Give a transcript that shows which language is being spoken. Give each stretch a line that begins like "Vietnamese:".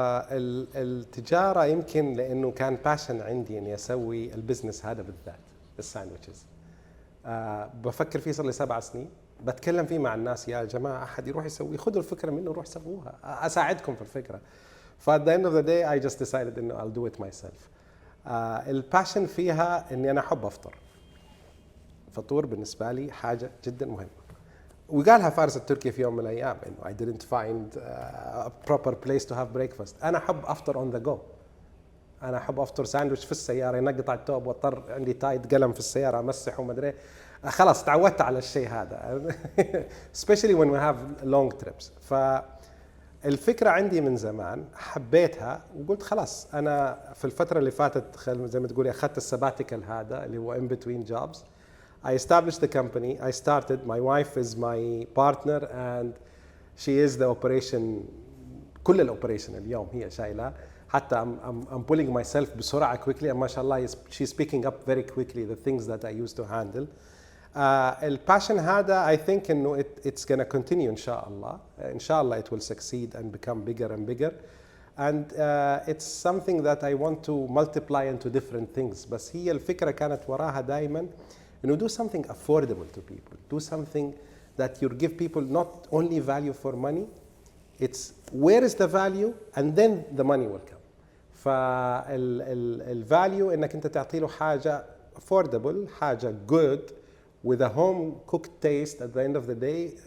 Arabic: التجارة يمكن لأنه كان باشن عندي إني أسوي البزنس هذا بالذات، الساندويتشز. بفكر فيه صار لي 7 سنين، بتكلم فيه مع الناس، يا جماعة أحد يروح يسوي، خذوا الفكرة منه وروح سووها، أساعدكم في الفكرة.
English: ف at the end of the day I just decided إنه I'll do it myself.
Arabic: الباشن فيها إني أنا أحب أفطر. فطور بالنسبة لي حاجة جدا مهمة. وقالها فارس التركي في يوم من الأيام إنه
English: I didn't find a proper place to have breakfast.
Arabic: أنا أحب أفطر
English: on the go.
Arabic: أنا أحب أفطر ساندويتش في السيارة، ينقطع التوب واضطر عندي تايد قلم في السيارة أمسح وما أدري. خلاص تعودت على الشيء هذا.
English: Especially when we have long trips.
Arabic: فالفكرة عندي من زمان حبيتها وقلت خلاص أنا في الفترة اللي فاتت زي ما تقولي أخذت السباتيكال هذا اللي هو
English: in between jobs. I established the company. I started. My wife is my partner and she is the operation.
Arabic: كل الoperation اليوم هي شايلة.
English: حتى I'm pulling myself بسرعة quickly. And ما شاء الله she's picking up very quickly the things that I used to handle.
Arabic: الباشن هذا
English: I think
Arabic: إنه
English: it's gonna continue
Arabic: إن شاء الله.
English: إن شاء الله it will succeed and become bigger and bigger. And it's something that I want to multiply into different things.
Arabic: بس هي الفكرة كانت وراها دائما.
English: Do something affordable to people. Do something that you give people not only value for money. It's where is the value and then the money will come. فالvalue
Arabic: إنك أنت تعطي له حاجة
English: affordable, حاجة good with a home cooked taste at the end of the day.